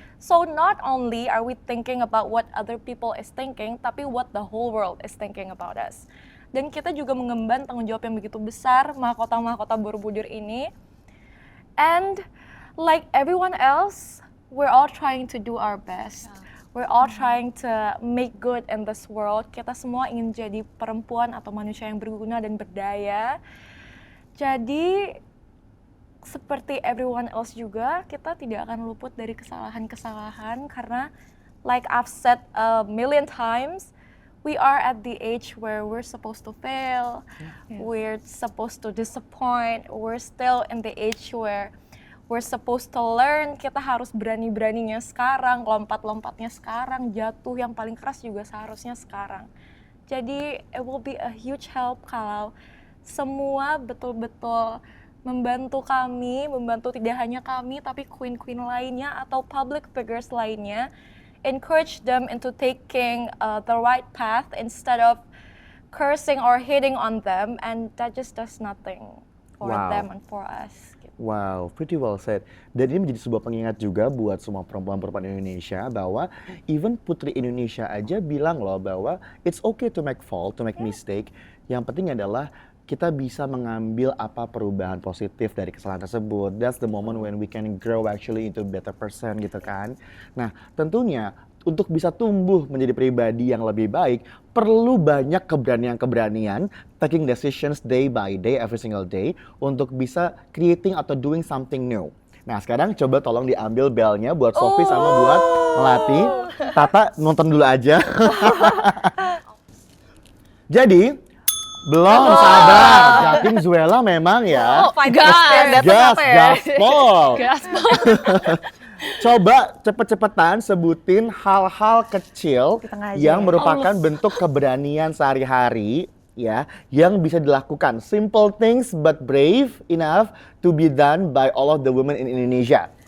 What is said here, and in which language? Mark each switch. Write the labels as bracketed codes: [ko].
[en] So not only are we thinking about what other people is thinking, [id] tapi [en] what the whole world is thinking about us. [id] Dan kita juga mengemban tanggung jawab yang begitu besar, mahkota-mahkota Borobudur ini. [en] And like everyone else, we're all trying to do our best. We're all trying to make good in this world. [id] Kita semua ingin jadi perempuan atau manusia yang berguna dan berdaya. Jadi seperti [en] everyone else [id] juga, kita tidak akan luput dari kesalahan-kesalahan karena [en] like I've said a million times, we are at the age where we're supposed to fail, we're supposed to disappoint, we're still in the age where we're supposed to learn. [id] Kita harus berani-beraninya sekarang, lompat-lompatnya sekarang, jatuh yang paling keras juga seharusnya sekarang. Jadi [en] it will be a huge help [id] kalau semua betul-betul membantu kami, membantu tidak hanya kami, tapi queen-queen lainnya atau [en] public figures [id] lainnya, [en] encourage them into taking the right path instead of cursing or hating on them, and that just does nothing for them and for us. [id] Gitu. [en] Wow, pretty well said. [id] Dan ini menjadi sebuah pengingat juga buat semua perempuan-perempuan Indonesia bahwa [en] even [id] Putri Indonesia aja bilang loh bahwa [en] it's okay to make fault, to make mistake. [id] Yang penting adalah kita bisa mengambil apa perubahan positif dari kesalahan tersebut. [en] That's the moment when we can grow actually into a better person [id] gitu kan. Nah, tentunya untuk bisa tumbuh menjadi pribadi yang lebih baik, perlu banyak keberanian-keberanian, [en] taking decisions day by day, every single day, [id] untuk bisa [en] creating [id] atau [en] doing something new. [id] Nah sekarang coba tolong diambil belnya buat Sophie sama buat Melati. Tata nonton dulu aja. Jadi, belum sabar. Jatim Zuela memang ya. Gaspol. Coba cepet-cepetan sebutin hal-hal kecil Di tengah aja yang ya. merupakan bentuk keberanian sehari-hari ya yang bisa dilakukan. [en] Simple things but brave enough to be done by all of the women in Indonesia.